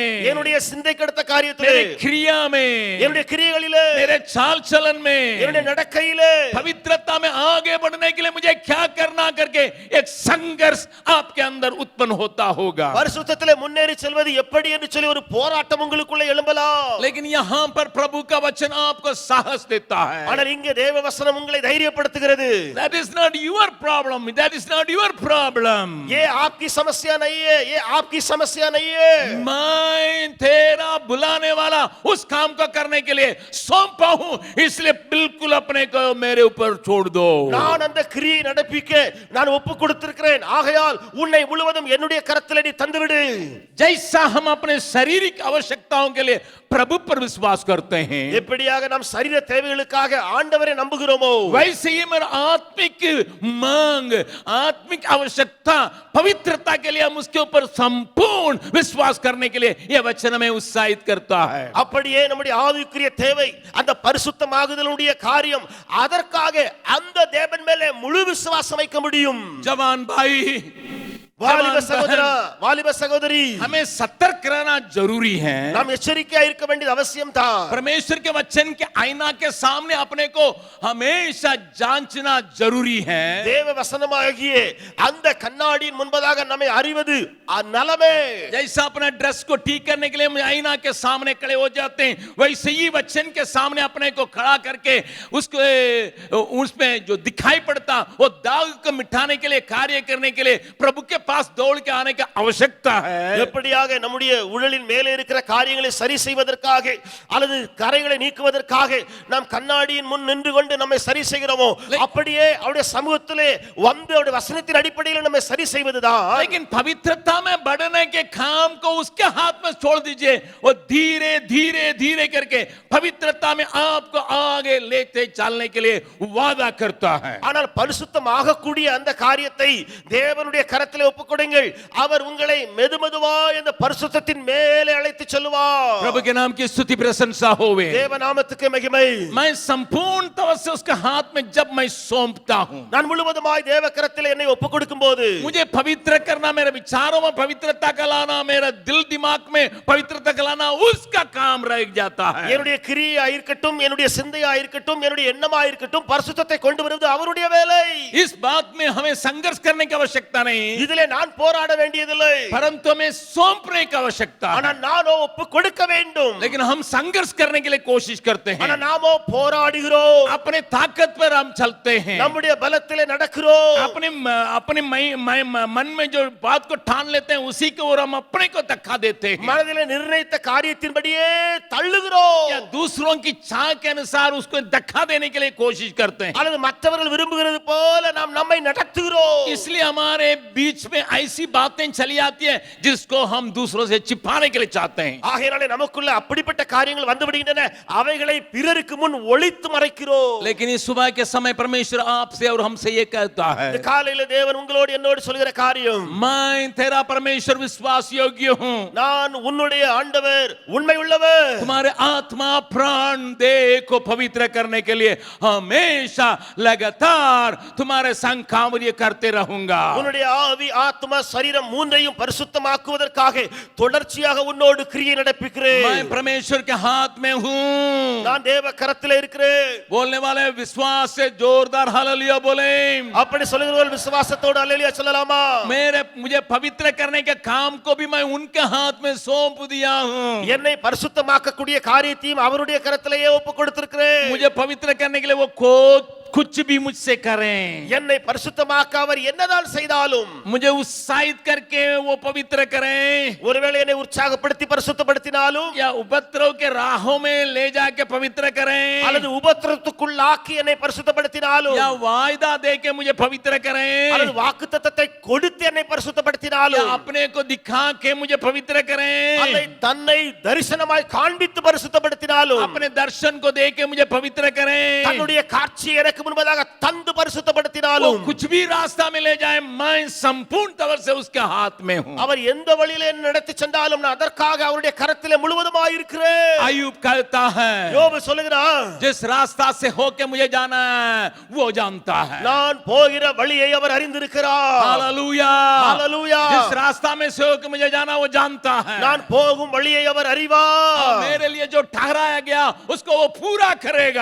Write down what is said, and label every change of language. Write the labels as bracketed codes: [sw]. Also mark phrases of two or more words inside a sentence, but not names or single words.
[ta] என்னுடைய சிந்தைக்கடுத்த காரியத்திலே, [hi] मेरे क्रिया में, [ta] என்னுடைய கிரியைகளிலே, [hi] मेरे चाल चलन में, [ta] என்னுடைய நடக்கையிலே [hi] पवित्रता में आगे बढ़ने के लिए मुझे क्या करना करके एक संघर्ष आपके अंदर उत्पन्न होता होगा। [ta] பரிசுத்தத்திலே முன்னேறி செல்வது எப்படி என்று சொல்லி ஒரு போராட்டம் உங்களுக்குள்ள எழும்பலாம். [hi] लेकिन यहाँ पर प्रभु का वचन आपको साहस देता है। [ta] ஆனால் இங்கே தேவ வசனம் உங்களை தைரியப்படுத்துகிறது. [en] That is not your problem. That is not your problem. [hi] ये आपकी समस्या नहीं है, ये आपकी समस्या नहीं है. मैं तेरा बुलाने वाला उस काम को करने के लिए सौंपा हूं, इसलिए बिल्कुल अपने को मेरे ऊपर छोड़ दो। [ta] நான் அந்த கிரியை நடப்பிக்க நான் ஒப்பு கொடுத்திருக்கிறேன். ஆகையால் உன்னை முழுவதும் என்னுடைய கரத்திலே நீ தந்துவிடு. [hi] जैसा हम अपने शारीरिक आवश्यकताओं के लिए प्रभु पर विश्वास करते हैं, [ta] எப்படியாக நாம் சரீர தேவைகளுக்காக ஆண்டவரை நம்புகிறோமோ [hi] वैसे ही मेरा आत्मिक मांग, आत्मिक आवश्यकता, पवित्रता के लिए हम उसके ऊपर संपूर्ण विश्वास करने के लिए यह वचन हमें उत्साहित करता है। [ta] அப்படியே நம்முடைய ஆவிக்குரிய தேவை அந்த பரிசுத்தமாகுதலுடைய காரியம், அதற்காக அந்த தேவன் மேலே முழு விசுவாசம் வைக்க முடியும். [hi] जवान भाई, [ta] வாலிப சகோதரா, வாலிப சகோதரி, [hi] हमें सतर्क रहना जरूरी है। [ta] நாம் எச்சரிக்கையா இருக்க வேண்டியது அவசியம் தான். [hi] परमेश्वर के वचन के आईना के सामने अपने को हमेशा जांचना जरूरी है। [ta] தேவ வசனமாகிய அந்த கண்ணாடியின் முன்பதாக நம்மை அறிவது நலமே. [hi] जैसा अपना ड्रेस को ठीक करने के लिए हम आईना के सामने खड़े हो जाते हैं, वैसे ही वचन के सामने अपने को खड़ा करके उसको उसमें जो दिखाई पड़ता वो दाग को मिटाने के लिए, कार्य करने के लिए प्रभु के पास दौड़ के आने की आवश्यकता है। [ta] எப்படியாக நம்முடைய உடலின் மேலே இருக்கிற காரியங்களை சரி செய்வதற்காக அல்லது கரைகளை நீக்குவதற்காக நாம் கண்ணாடியின் முன் நின்று கொண்டு நம்மை சரி செய்கிறோமோ, அப்படியே அவருடைய சமூகத்திலே வந்து அவருடைய வசனத்தின் அடிப்படையில் நம்மை சரி செய்வதுதான். [hi] लेकिन पवित्रता में बढ़ने के काम को उसके हाथ में छोड़ दीजिए, वो धीरे धीरे धीरे करके पवित्रता में आपको आगे लेते चलने के लिए वादा करता है। [ta] ஆனால் பரிசுத்தமாக கூடிய அந்த காரியத்தை தேவனுடைய கரத்திலே ஒப்புக்கொடுங்கள். அவர் உங்களை மெதுமெதுவாய் அந்த பரிசுத்தத்தின் மேலே அழைத்து செல்வார். [hi] प्रभु के नाम की स्तुति प्रशंसा होवे। [ta] தேவ நாமத்துக்கு மகிமை. [hi] मैं संपूर्ण तौर से उसके हाथ में जब मैं सौंपता हूं, [ta] நான் முழுவதுமாய் தேவ கரத்திலே என்னை ஒப்புக்கொடுக்கும் போது [hi] मुझे पवित्र करना, मेरे विचारों में पवित्रता का लाना, मेरा दिल दिमाग में पवित्रता का लाना, उसका काम रह जाता है। [ta] என்னுடைய கிரியா இருக்கட்டும், என்னுடைய சிந்தையா இருக்கட்டும், என்னுடைய எண்ணமா இருக்கட்டும், பரிசுத்தத்தை கொண்டு வருவது அவருடைய வேலை. [hi] इस बात में हमें संघर्ष करने की आवश्यकता नहीं, [ta] இதிலே நான் போராட வேண்டியதில்லை. [hi] परंतु हमें सौंपने की आवश्यकता है। [ta] ஆனால் நானோ ஒப்பு கொடுக்க வேண்டும். [hi] लेकिन हम संघर्ष करने के लिए कोशिश करते हैं, [ta] ஆனால் நாமோ போராடுகிறோம். [hi] अपने ताकत पर हम चलते हैं, [ta] நம்முடைய பலத்திலே நடக்கிறோம். [hi] अपने अपने मन में जो बात को ठान लेते हैं उसी को और हम अपने को धक्का देते हैं, [ta] மனதிலே நிர்ணயித்த காரியத்தின்படியே தள்ளுகிறோம். [hi] या दूसरों की चाह के अनुसार उसको धक्का देने के लिए कोशिश करते हैं। [ta] அல்லது மற்றவர்கள் விரும்புகிறது போல நாம் நம்மை நடத்துகிறோம். [hi] इसलिए हमारे बीच में ऐसी बातें चली आती है जिसको हम दूसरों से छिपाने के लिए चाहते हैं। [ta] ஆகையாலே நமக்குள்ள அப்படிப்பட்ட காரியங்கள் வந்து விடுகின்றன, அவைகளை பிறருக்கு முன் ஒளித்து மறைக்கிறோம். [hi] लेकिन इस सुबह के समय परमेश्वर आपसे और हमसे ये कहता है, [ta] இந்த காலையில தேவன் உங்களோடு என்னோடு சொல்கிற காரியம், [hi] मैं तेरा परमेश्वर विश्वास योग्य हूँ, [ta] நான் उन्नुடைய ஆண்டவர், உண்மை உள்ளவர். [hi] तुम्हारे आत्मा प्राण देह को पवित्र करने के लिए हमेशा लगातार तुम्हारे संग कार्य करते रहूंगा। [ta] உன்னுடைய ஆவி, ஆத்மா, சரீரம் மூன்றையும் பரிசுத்தமாக்குவதற்காக தொடர்ச்சியாக உன்னோடு கிரியை நடப்பிக்கிறேன். [hi] मैं परमेश्वर के हाथ में हूँ। [ta] நான் தேவ கரத்திலே இருக்கிறேன். [hi] बोलने वाले विश्वास से जोरदार हालेलुया बोले। [ta] அப்படி சொல்லுகிறவர்கள் விசுவாசத்தோடு அல்லேலூயா சொல்லலாமா? [hi] मुझे पवित्र करने के काम को भी मैं उनके हाथ में सौंप दिया हूँ। [ta] என்னை பரிசுத்தமாக்கக்கூடிய காரியத்தையும் அவருடைய கரத்திலேயே ஒப்பு கொடுத்திருக்கிறேன். [hi] मुझे पवित्र करने के लिए वो खोद कुछ भी मुझसे करें, [ta] என்னை பரிசுத்தமாக்க அவர் என்னதான் செய்தாலும், [hi] मुझे उत्साहित करके वो पवित्र करें, [ta] ஒருவேளை என்னை உற்சாகப்படுத்தி பரிசுத்தப்படுத்தினாலும், [hi] या उपद्रव के राहों में ले जाके पवित्र करें, [ta] அல்லது உபத்திரத்துக்குள்ளாக்கி என்னை பரிசுத்தப்படுத்தினாலும், [hi] या वायदा दे के मुझे पवित्र करें, [ta] அல்லது வாக்குத்தத்தத்தை கொடுத்து என்னை [hi] या [ta] பரிசுத்தப்படுத்தினாலும், [hi] अपने को दिखा के मुझे पवित्र करें, [ta] அல்லது தன்னை தரிசனமாய் காண்பித்து பரிசுத்தப்படுத்தினாலும், [hi] अपने दर्शन को दे के मुझे पवित्र करें, [ta] தன்னுடைய காட்சி எனக்கு முன்பதாக தந்து [hi] वो [ta] பரிசுத்தப்படுத்தினாலும், [hi] कुछ भी रास्ता में ले जाए, मैं संपूर्ण तौर से उसके हाथ में हूँ। [ta] அவர் எந்த வழியிலே என்னை நடத்தி சென்றாலும் நான் அதற்காக அவருடைய கரத்திலே முழுவதுமாய் இருக்கிறேன். [hi] अय्यूब कहता है, [ta] யோபு சொல்லுகிறான், [hi] जिस रास्ता से होके मुझे जाना है वो जानता है। [ta] நான் போகிற வழியை அவர் அறிந்திருக்கிறார். [hi] हालेलुया, हालेलुया. जिस रास्ता में से होके मुझे जाना वो जानता है। [ta] நான் போகும் வழியை அவர் [hi] और [ta] அறிவார். [hi] मेरे लिए जो ठहराया गया उसको वो पूरा करेगा।